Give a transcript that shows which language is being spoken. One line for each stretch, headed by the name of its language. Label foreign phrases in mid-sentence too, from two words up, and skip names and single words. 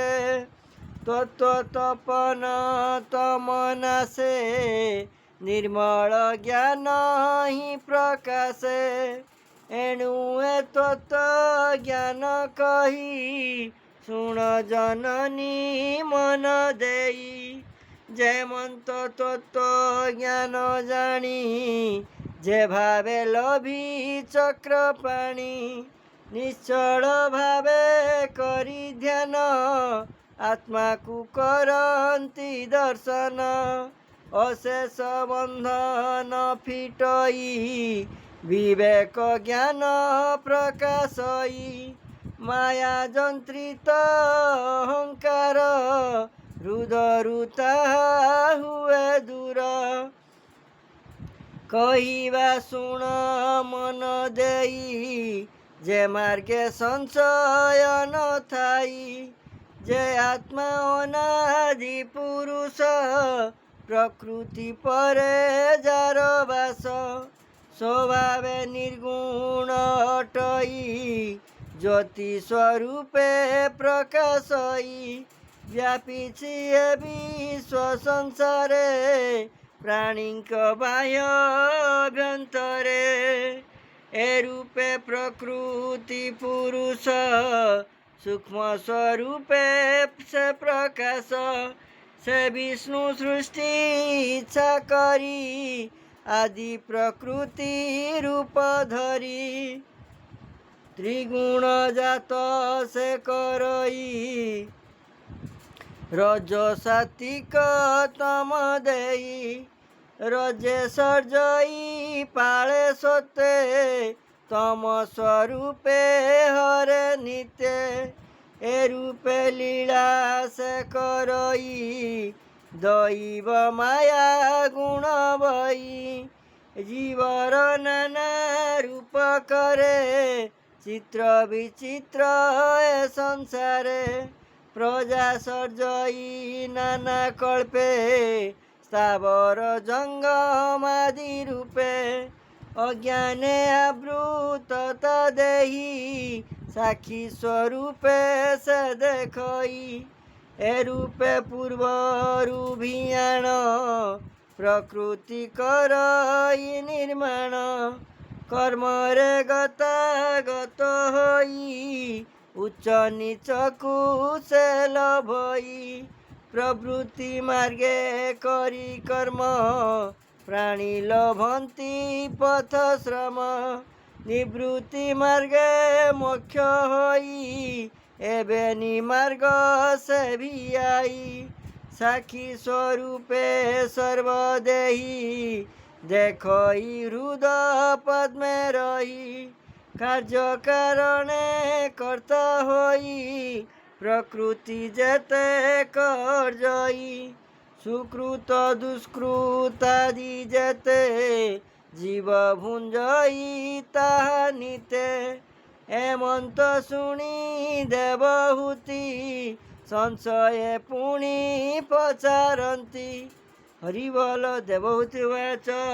Odia: ତତ୍ୱ ତପନ ତମନାସେ ନିର୍ମଳ ଜ୍ଞାନ ହି ପ୍ରକାଶେ ଏଣୁ ଏ ତତ୍ୱ ଜ୍ଞାନ କହି ଶୁଣ ଜନନୀ ମନ ଦେଇ ଯେମନ୍ତ ତତ୍ୱ ଜ୍ଞାନ ଜାଣି ଯେ ଭାବେ ଲଭି ଚକ୍ର ପାଣି ନିଶ୍ଚଳ ଭାବେ କରି ଧ୍ୟାନ ଆତ୍ମା କୁ କରନ୍ତି ଦର୍ଶନ ଅଶେଷ ବନ୍ଧନ ଫିଟଇ ବିବେକ ଜ୍ଞାନ ପ୍ରକାଶଇ ମାୟା ଯନ୍ତ୍ରିତ ଅହଙ୍କାର ରୁଦରୁତା ହୁଏ ଦୂର କହିବା ଶୁଣ ମନ ଦେଇ ଯେ ମାର୍ଗେ ସଂଶୟ ନ ଥାଇ ଯେ ଆତ୍ମା ଅନାଦି ପୁରୁଷ ପ୍ରକୃତି ପରେ ଯାର ବାସ ସ୍ୱଭାବେ ନିର୍ଗୁଣ ଅଟଇ ଜ୍ୟୋତି ସ୍ୱରୂପେ ପ୍ରକାଶଇ ବ୍ୟାପିଛି ଏ ବିଶ୍ୱ ସଂସାରେ ପ୍ରାଣୀକ ବାହ୍ୟ ଅଭ୍ୟନ୍ତରେ ଏ ରୂପେ ପ୍ରକୃତି ପୁରୁଷ ସୂକ୍ଷ୍ମ ସ୍ୱରୂପେ ସେ ପ୍ରକାଶ ସେ ବିଷ୍ଣୁ ସୃଷ୍ଟି ଇଚ୍ଛା କରି ଆଦି ପ୍ରକୃତି ରୂପ ଧରି ତ୍ରିଗୁଣ ଜାତ ସେ କରଇ ରଜ ସାତ୍ୱିକ ତମ ଦେଇ ରଜେ ସର୍ଜଇ ପାଳେ ସୋତେ ତମ ସ୍ୱରୂପେ ହରେ ନିତ୍ୟ ଏ ରୂପେ ଲୀଳା ସେ କରଇ ଦୈବ ମାୟା ଗୁଣ ବଇ ଜୀବର ନାନା ରୂପ କରେ ଚିତ୍ର ବିଚିତ୍ର ଏ ସଂସାରେ ପ୍ରଜା ସର୍ଜଇ ନାନା କଳ୍ପେ ସ୍ଥାବର ଜଙ୍ଗମାଦି ରୂପେ ଅଜ୍ଞାନେ ଆବୃତତା ଦେହୀ ସାକ୍ଷୀ ସ୍ୱରୂପେ ସେ ଦେଖଇ ଏ ରୂପେ ପୂର୍ବରୁ ଭିଆଣ ପ୍ରକୃତି କରଇ ନିର୍ମାଣ କର୍ମ ରେ ଗତା ଗତ ହୋଇ ଉଚ୍ଚ ନୀଚ କୁଶଳ ଭଇ ପ୍ରବୃତ୍ତି ମାର୍ଗେ କରି କର୍ମ ପ୍ରାଣୀ ଲଭନ୍ତି ପଥ ଶ୍ରମ ନିବୃତ୍ତି ମାର୍ଗେ ମୋକ୍ଷ ହୋଇ ଏବେ ନିମାର୍ଗ ସେ ଭି ଆଇ ସାକ୍ଷୀ ସ୍ୱରୂପେ ସର୍ବଦେହୀ ଦେଖଇ ହୃଦୟ ପଦ୍ମେ ରହି କାର୍ଯ୍ୟ କାରଣେ କର୍ତ୍ତା ହୋଇ ପ୍ରକୃତି ଯେତେ କର୍ଜଇ ସୁକୃତ ଦୁଷ୍କୃତ ଆଦି ଯେତେ ଜୀବ ଭୁଞ୍ଜଇ ତାହା ନିତେ ଏମନ୍ତ ଶୁଣି ଦେବହୂତି ସଂଶୟେ ପୁଣି ପଚାରତି ହରି ବୋଲ ଦେବହୂତି ବାଚ